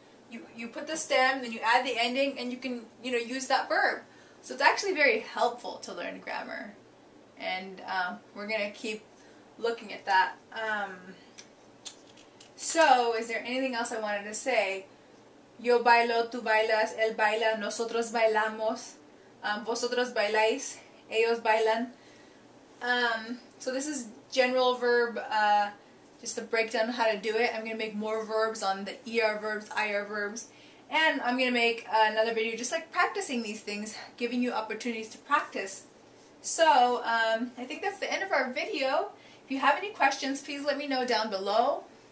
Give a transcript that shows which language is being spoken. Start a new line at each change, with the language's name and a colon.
English: You put the stem, then you add the ending, and you can, you know, use that verb. So it's actually very helpful to learn grammar. And we're going to keep looking at that. So, is there anything else I wanted to say?
Spanish: Yo bailo, tú bailas, él baila, nosotros bailamos, vosotros bailáis, ellos bailan.
English: So this is general verb, just a breakdown of how to do it. I'm going to make more verbs on the ER verbs, IR verbs. And I'm going to make another video just like practicing these things, giving you opportunities to practice. So, I think that's the end of our video. If you have any questions, please let me know down below.